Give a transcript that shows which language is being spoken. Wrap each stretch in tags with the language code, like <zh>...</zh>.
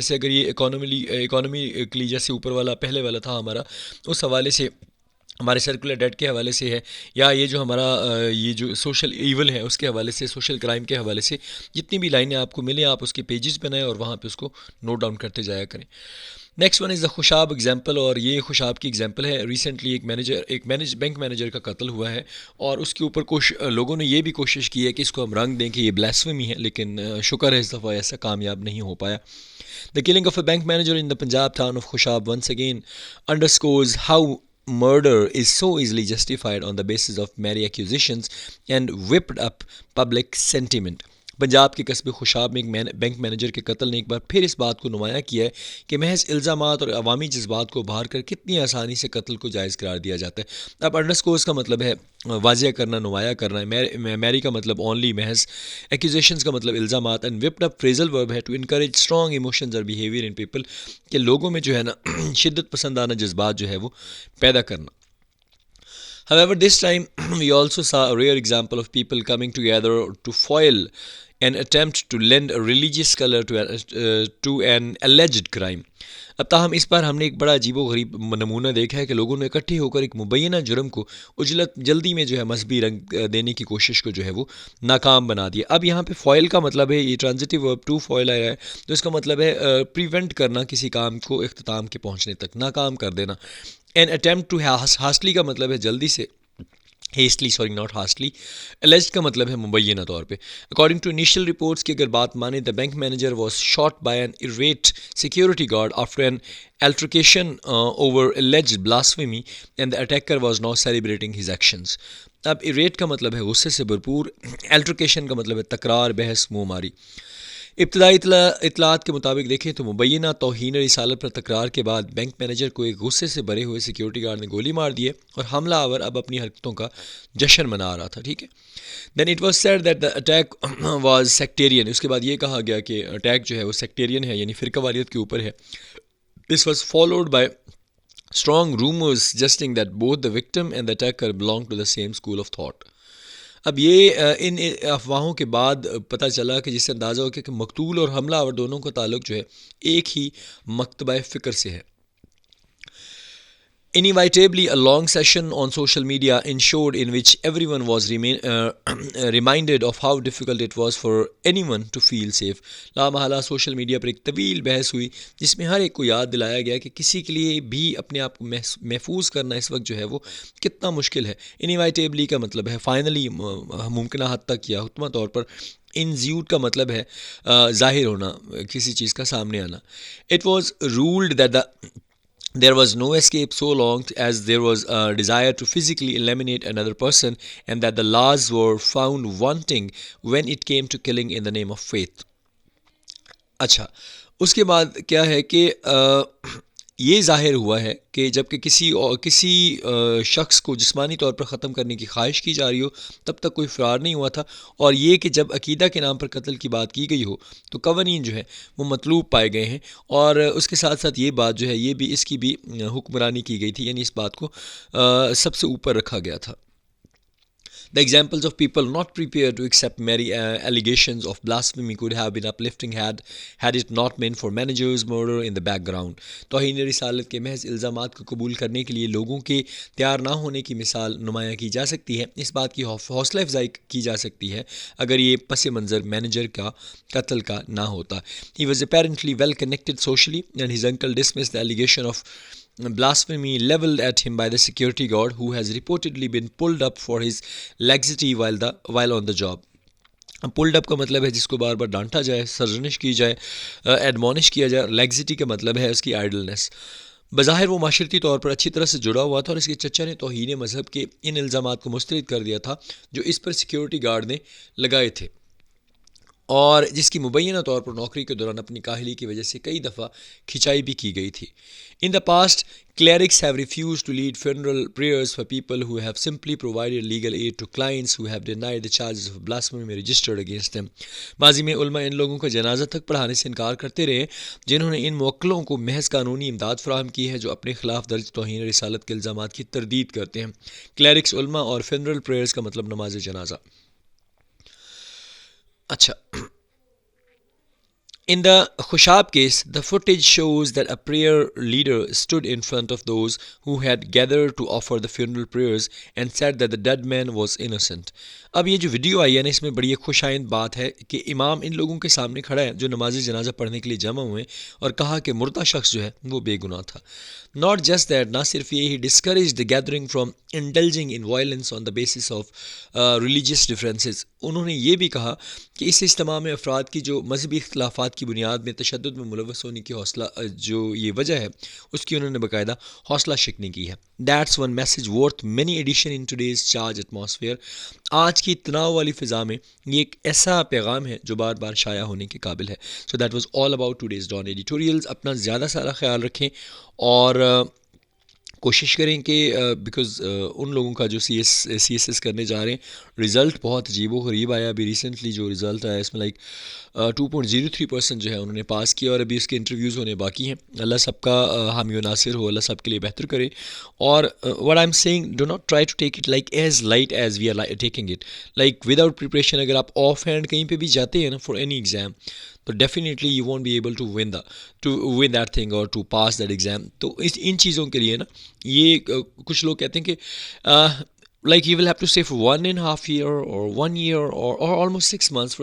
<ur>جیسے اگر یہ اکانومیکلی جیسے اوپر والا پہلے والا تھا ہمارا، اس حوالے سے ہمارے سرکولر ڈیٹ کے حوالے سے ہے، یا یہ جو ہمارا یہ جو سوشل ایول ہے اس کے حوالے سے، سوشل کرائم کے حوالے سے جتنی بھی لائنیں آپ کو ملیں آپ اس کے پیجز بنائیں اور وہاں پہ اس کو نوٹ ڈاؤن کرتے جایا کریں.</ur> <en>next one is the Khushab example,</en> <ur>اور یہ خوشاب کی ایگزامپل ہے. ریسنٹلی ایک بینک مینیجر کا قتل ہوا ہے اور اس کے اوپر لوگوں نے یہ بھی کوشش کی ہے کہ اس کو ہم رنگ دیں کہ یہ بلیسفیمی ہے، لیکن شکر ہے اس دفعہ ایسا کامیاب نہیں ہو پایا.</ur> <en>The killing of a bank manager in the Punjab town of Khushab once again underscores how murder is so easily justified on the basis of merry accusations and whipped up public sentiment.</en> <ur>Punjab کے قصبے خوشاب میں ایک bank manager کے قتل نے ایک بار پھر اس بات کو نمایاں کیا ہے کہ محض الزامات اور عوامی جذبات کو ابھار کر کتنی آسانی سے قتل کو جائز قرار دیا جاتا ہے. اب انڈرسکورز کا مطلب ہے واضح کرنا، نمایاں کرنا ہے. میری کا مطلب اونلی محض، ایکوزیشنز کا مطلب الزامات، اینڈ وپڈ اپ فریزل ورب ہے</ur> <en>to encourage strong emotions اور behaviour in people,</en> <ur>کہ لوگوں میں جو ہے نا شدت پسندانہ جذبات جو ہے وہ پیدا کرنا.</ur> <en>However, this time we also saw a rare example of people coming together to foil an attempt to lend a religious color to an alleged crime.</en> <ur>اب تاہم اس بار ہم نے ایک بڑا عجیب و غریب نمونہ دیکھا ہے کہ لوگوں نے اکٹھے ہو کر ایک مبینہ جرم کو جلدی میں جو ہے مذہبی رنگ دینے کی کوشش کو جو ہے وہ ناکام بنا دیا. اب یہاں پہ فوائل کا مطلب ہے، یہ ٹرانزٹیو ورب ٹو فوائل آیا ہے تو اس کا مطلب ہے پریونٹ کرنا، کسی کام کو اختتام کے پہنچنے تک ناکام کر دینا.</ur> <en>an attempt to hastily</en> <ur>کا مطلب ہے جلدی سے،</ur> <en>not hastily.</en> <ur>Alleged کا مطلب ہے مبینہ طور پہ.</ur> <en>According to initial reports</en> <ur>کی اگر بات مانیں</ur> <en>the bank manager was shot by an irate security guard after an altercation over alleged blasphemy and the attacker was now celebrating his actions.</en> <ur>اب irate کا مطلب ہے غصے سے بھرپور، altercation کا مطلب ہے تکرار، بحث، منہ ماری. ابتدائی اطلاعات کے مطابق دیکھیں تو مبینہ توہین رسالت پر تکرار کے بعد بینک مینیجر کو ایک غصے سے بھرے ہوئے سیکیورٹی گارڈ نے گولی مار دی ہے اور حملہ آور اب اپنی حرکتوں کا جشن منا رہا تھا. ٹھیک ہے.</ur> <en>Then it was said that the attack was sectarian.</en> <ur>اس کے بعد یہ کہا گیا کہ اٹیک جو ہے وہ سیکٹیرین ہے، یعنی فرقہ واریت کے اوپر ہے.</ur> <en>This was followed by strong rumours suggesting that both the victim and the attacker belong to the same school of thought.</en> <ur>اب یہ ان افواہوں کے بعد پتہ چلا کہ جس سے اندازہ ہو کہ مقتول اور حملہ آور دونوں کا تعلق جو ہے ایک ہی مکتبہ فکر سے ہے.</ur> <en>Inevitably, a long session on social media ensued in which everyone was reminded of how difficult it was for anyone to feel safe.</en> <ur>Law محالہ social media پر ایک طویل بحث ہوئی جس میں ہر ایک کو یاد دلایا گیا کہ کسی کے لیے بھی اپنے آپ کو محفوظ کرنا اس وقت جو ہے وہ کتنا مشکل ہے. Inevitably کا مطلب ہے فائنلی، ممکنہ حد تک یا حتمی طور پر. انزیوٹ کا مطلب ہے ظاہر ہونا، کسی چیز کا سامنے آنا.</ur> <en>It was ruled that there was no escape so long as there was a desire to physically eliminate another person, and that the laws were found wanting when it came to killing in the name of faith.</en> <ur>اچھا، اس کے بعد کیا ہے کہ یہ ظاہر ہوا ہے کہ جب کہ کسی شخص کو جسمانی طور پر ختم کرنے کی خواہش کی جا رہی ہو تب تک کوئی فرار نہیں ہوا تھا، اور یہ کہ جب عقیدہ کے نام پر قتل کی بات کی گئی ہو تو قوانین جو ہے وہ مطلوب پائے گئے ہیں، اور اس کے ساتھ ساتھ یہ بات جو ہے یہ بھی اس کی بھی حکمرانی کی گئی تھی، یعنی اس بات کو سب سے اوپر رکھا گیا تھا.</ur> <en>The examples of people not prepared to accept merry allegations of blasphemy could have been uplifting had it not been for managers' murder in the background.</en> <ur>توہین رسالت کے محض الزامات کو قبول کرنے کے لیے لوگوں کے تیار نہ ہونے کی مثال نمایاں کی جا سکتی ہے. اس بات کی حوصلہ افزائی کی جا سکتی ہے اگر یہ پس منظر مینیجر کا قتل کا نہ ہوتا.</ur> <en>He was apparently well connected socially, and his uncle dismissed the allegation of blasphemy leveled at him by the security guard who has reportedly been pulled up for his laxity while on the job.</en> <ur>pulled up کا مطلب ہے جس کو بار بار ڈانٹا جائے، سرزنش کی جائے، ایڈمونش کیا جائے. لیگزٹی کا مطلب ہے اس کی آئیڈلنس. بظاہر وہ معاشرتی طور پر اچھی طرح سے جڑا ہوا تھا، اور اس کے چچا نے توہین مذہب کے ان الزامات کو مسترد کر دیا تھا جو اس پر سیکیورٹی گارڈ نے لگائے تھے، اور جس کی مبینہ طور پر نوکری کے دوران اپنی کاہلی کی وجہ سے کئی دفعہ کھنچائی بھی کی گئی تھی.</ur> <en>In the past, clerics have refused to lead funeral prayers for people who have simply provided legal aid to clients who have denied the charges of blasphemy registered against them.</en> <ur>ماضی میں علماء ان لوگوں کا جنازہ تک پڑھانے سے انکار کرتے رہے جنہوں نے ان موکلوں کو محض قانونی امداد فراہم کی ہے جو اپنے خلاف درج توہین رسالت کے الزامات کی تردید کرتے ہیں. کلیرکس علماء اور funeral prayers کا مطلب نماز جنازہ.</ur> <en>اچھا، in the Khushab case, the footage shows that a prayer leader stood in front of those who had gathered to offer the funeral prayers and said that the dead man was innocent.</en> <ur>اب یہ جو video آئی ہے نا، اس میں بڑی خوش آئند بات ہے کہ امام ان لوگوں کے سامنے کھڑا ہے جو نماز جنازہ پڑھنے کے لیے جمع ہوئے، اور کہا کہ مردہ شخص جو ہے وہ بے گناہ تھا.</ur> <en>Not just that,</en> <ur>نہ صرف یہ،</ur> <en>he discouraged the gathering from indulging in violence on the basis of religious differences.</en> <ur>انہوں نے یہ بھی کہا کہ اس اجتماع میں افراد کی جو مذہبی اختلافات کی بنیاد میں تشدد میں ملوث ہونے کی جو یہ وجہ ہے اس کی انہوں نے باقاعدہ حوصلہ شکنی کی ہے.</ur> <en>That's one message worth many edition in today's charged atmosphere.</en> <ur>آج کی تناؤ والی فضا میں یہ ایک ایسا پیغام ہے جو بار بار شائع ہونے کے قابل ہے.</ur> <en>So that was all about today's Dawn editorials.</en> <ur>اپنا زیادہ سارا خیال رکھیں، اور کوشش کریں کہ بیکاز ان لوگوں کا جو سی ایس ایس کرنے جا رہے ہیں رزلٹ بہت عجیب و غریب آیا. ابھی ریسنٹلی جو رزلٹ آیا اس میں 2.03% جو ہے انہوں نے پاس کیا، اور ابھی اس کے انٹرویوز ہونے باقی ہیں. اللہ سب کا حامی و ناصر ہو، اللہ سب کے لیے بہتر کرے.</ur> <en>اور what I'm saying, do not try to take it like as light as we are taking it. Like without preparation</en> <ur>اگر آپ آف ہینڈ کہیں پہ بھی جاتے ہیں نا</ur> <en>for any exam, تو definitely you won't be able to win that thing اور to pass that exam.</en> <ur>تو ان چیزوں کے لیے نا یہ کچھ لوگ کہتے ہیں کہ</ur> <en>like you will have to stay for 1.5 year or 1 year or almost 6 months.</en>